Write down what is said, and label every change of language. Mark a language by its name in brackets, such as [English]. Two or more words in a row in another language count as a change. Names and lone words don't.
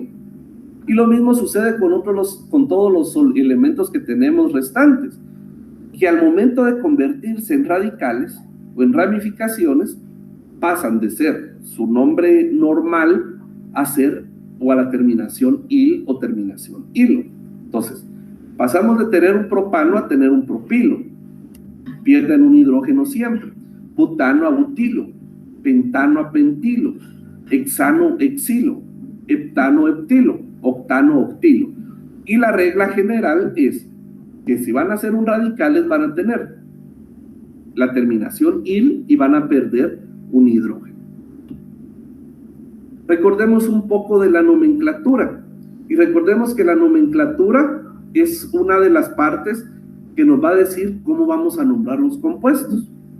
[Spanish] Y lo mismo sucede con todos los elementos que tenemos restantes, que al momento de convertirse en radicales o en ramificaciones, pasan de ser su nombre normal a ser o a la terminación il o terminación ilo. Entonces, pasamos de tener un propano a tener un propilo. Pierden un hidrógeno siempre. Butano a butilo, pentano a pentilo, hexano hexilo, heptano heptilo, octano octilo. Y la regla general es que si van a ser un radicales van a tener la terminación il y van a perder un hidrógeno. Recordemos un poco de la nomenclatura y recordemos que la nomenclatura es una de las partes que nos va a decir cómo vamos a nombrar los compuestos.